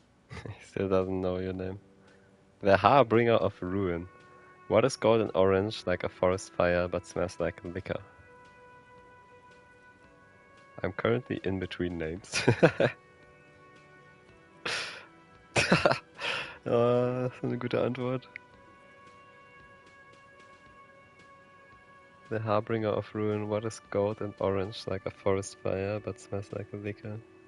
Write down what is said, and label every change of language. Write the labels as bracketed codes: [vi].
[en] He still doesn't know your name. The Harbinger of Ruin. What is gold and orange like a forest fire but smells like liquor? I'm currently in between names. [de] Das ist eine gute Antwort. [en] The Harbinger of Ruin. What is gold and orange like a forest fire but smells like liquor?